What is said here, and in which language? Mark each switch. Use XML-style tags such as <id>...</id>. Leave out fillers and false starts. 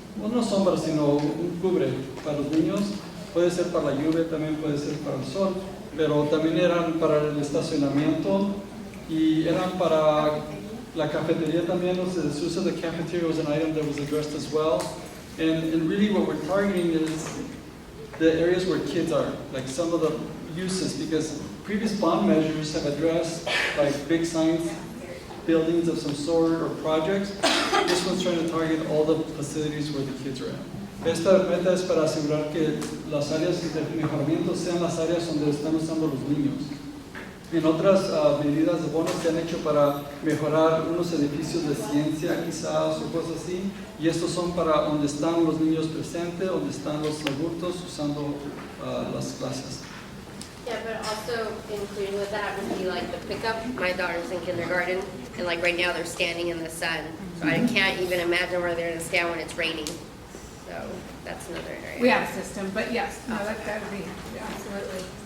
<es>Well, no sombra, sino un cubre para los niños. Puede ser para la lluvia, también puede ser para el sol, pero también eran para el estacionamiento y eran para la cafetería también.</es> <en>The use of the cafeteria was an item that was addressed as well. And really what we're targeting is the areas where kids are, like some of the uses, because previous bond measures have addressed like big signs, buildings of some sort, or projects. This one's trying to target all the facilities where the kids are at.</en> <es>Esta meta es para asegurar que las áreas de mejoramiento sean las áreas donde están usando los niños. En otras medidas de bonos se han hecho para mejorar unos edificios de ciencia quizás o cosas así, y estos son para donde están los niños presentes, donde están los adultos usando las clases.</es> <en>Yeah, but also including with that would be like the pickup. My daughter's in kindergarten, and like right now they're standing in the sun, so I can't even imagine where they're going to stand when it's raining. So that's another area. We have a system, but yes, no, that would be, absolutely.</en>